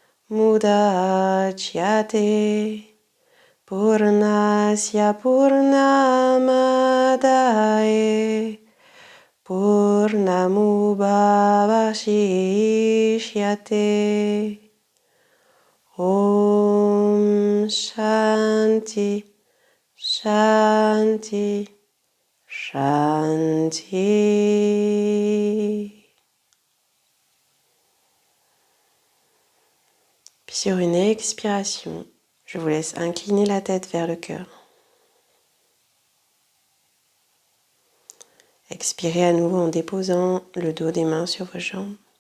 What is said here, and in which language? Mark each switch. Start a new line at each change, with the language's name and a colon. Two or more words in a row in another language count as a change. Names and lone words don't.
Sanskrit: Mudachyate Purnasya Purnamadaye Purnamubhavashishyate. Om Shanti Shanti Shanti.
French: Puis sur une expiration, je vous laisse incliner la tête vers le cœur. Expirez à nouveau en déposant le dos des mains sur vos jambes.